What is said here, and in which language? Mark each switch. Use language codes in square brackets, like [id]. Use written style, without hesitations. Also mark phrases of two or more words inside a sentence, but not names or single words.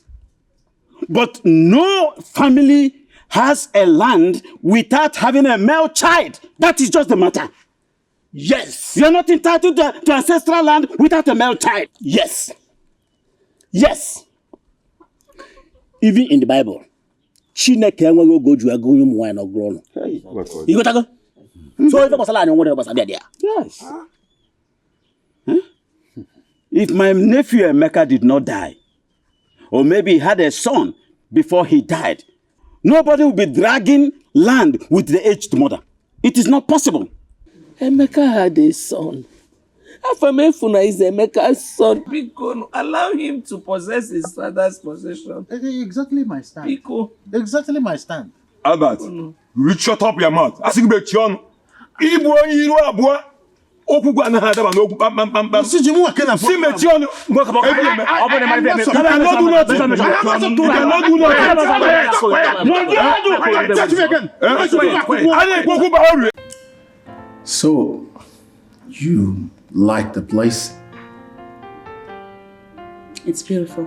[en] But no family has a land without having a male child. That is just the matter. Yes. You're not entitled to ancestral land without a male child. Yes. Yes. Even in the Bible, [ig] Chineke enweghị oge o ji agụ ụmụ nwaanyị n'ọgụrụ ọnụ. Ịghọtago? So if gbasara anyị nwere gbasara there. [en] Yes. If my nephew Emeka did not die, or maybe he had a son before he died, nobody will be dragging land with the aged mother. It is not possible. Emeka had a son. Afamefuna is Emeka's son. Biko, allow him to possess his father's possession. Exactly my stand. [ig] Biko. [en] Exactly my stand. Albert, you shut up your mouth. I think about you. [ig] Ibu iru abua. Okwu anaghị adaba n'okwu kpamkpamkpam. Si ji mụ ake na si mechie ọnụ. [en] You cannot do that. So, you like the place? It's beautiful.